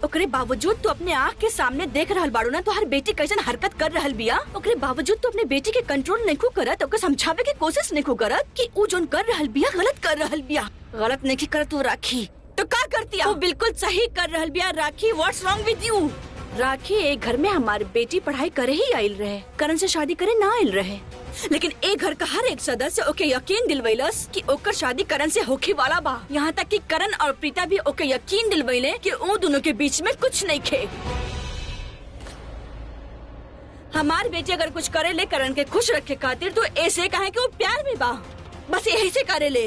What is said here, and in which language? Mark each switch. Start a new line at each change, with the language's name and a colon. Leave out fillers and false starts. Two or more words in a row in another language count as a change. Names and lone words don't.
Bhojpuri: ओकरे बावजूद तू अपने आँख के सामने देख रहल बाड़ू ना तो हर बेटी कैसन हरकत कर रहल बिया। ओकरे बावजूद तू अपने बेटी के कंट्रोल नहीं करत, ओके समझावे के कोशिश नहीं करत कि ऊ जोन कर रहल बिया गलत कर रहल बिया। गलत नहीं करत तू राखी, तो का करती? वो बिल्कुल सही कर रहल बिया। राखी,
English: What's wrong with you?
Bhojpuri: राखी, एक घर में हमारे बेटी पढ़ाई करे ही आयल रहे, करण से शादी करे ना आयल रहे, लेकिन एक घर का हर एक सदस्य ओके यकीन दिलवैलस कि ओकर शादी करण से होखे वाला बा। यहाँ तक कि करण और प्रीता भी ओके यकीन दिलवैले कि वो दोनों के बीच में कुछ नहीं खे। हमार बेटी अगर कुछ करे ले करण के खुश रखे खातिर तो ऐसे कहे कि वो प्यार में बा, बस यही से करे ले।